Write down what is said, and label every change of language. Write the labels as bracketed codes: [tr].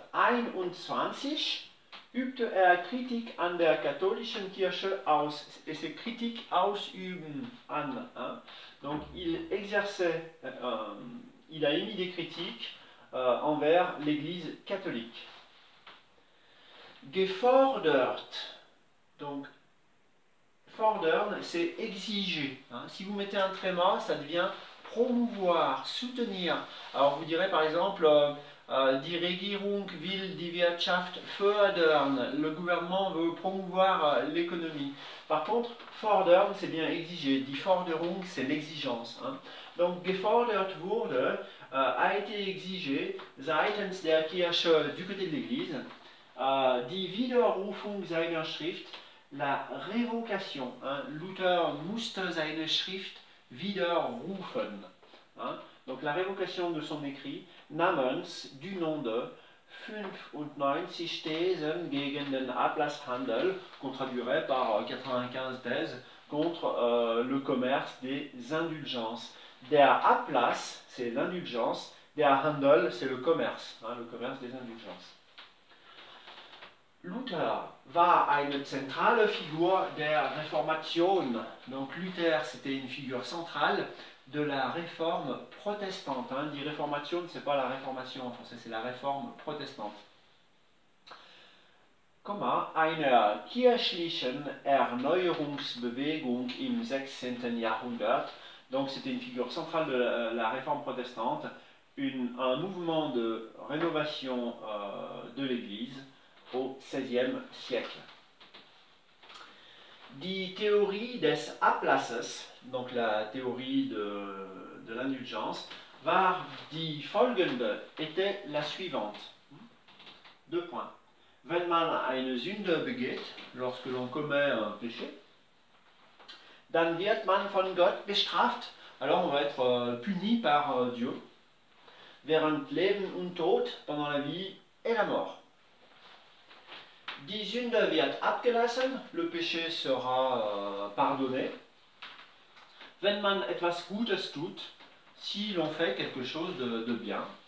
[de] 1521 übte er Kritik an der katholischen Kirche aus, [fr] et c'est [de] Kritik ausüben an. Hein. [fr] Donc il exerçait, il a émis des critiques envers l'Église catholique. Gefordert, donc fordern, c'est exiger. Hein. Si vous mettez un tréma, ça devient promouvoir, soutenir. Alors vous direz par exemple, [de] die Regierung will die Wirtschaft fördern. [fr] Le gouvernement veut promouvoir l'économie. Par contre, fordern, c'est bien exiger. [de] Die Forderung, [fr] c'est l'exigence. Hein. Donc, [de] gefordert wurde, [fr] a été exigé [de] seitens der Kirche, [fr] du côté de l'Église, [de] die Widerrufung seiner Schrift, [fr] la révocation. Hein. [de] Luther musste seine Schrift widerrufen. [fr] Hein. Donc la révocation de son écrit, [de] namens, [fr] du nom de, [de] 95 Thesen gegen den Ablasshandel, [fr] qu'on traduirait par 95 thèses contre le commerce des indulgences. [de] Der Ablass, [fr] c'est l'indulgence, [de] der Handel, [fr] c'est le commerce des indulgences. [de] Luther war eine zentrale Figur der Reformation. [fr] Donc Luther, c'était une figure centrale de la réforme protestante. Die Reformation, c'est pas la réformation en français, c'est la réforme protestante. [de] Einer kirchlichen Erneuerungsbewegung im 16. Jahrhundert. [fr] Donc c'était une figure centrale de la réforme protestante, un mouvement de rénovation de l'Église au XVIe siècle. [de] Die Theorie des Ablasses, [fr] donc la théorie de l'indulgence, [de] war die folgende, [fr] était la suivante. 2 points. [de] Wenn man eine Sünde begeht, [fr] lorsque l'on commet un péché, [de] dann wird man von Gott bestraft, [fr] alors on va être puni par Dieu, [de] während Leben und Tod, [fr] pendant la vie et la mort. [de] Die Sünde wird abgelassen, [fr] le péché sera pardonné. [de] Wenn man etwas Gutes tut, [fr] si l'on fait quelque chose de bien.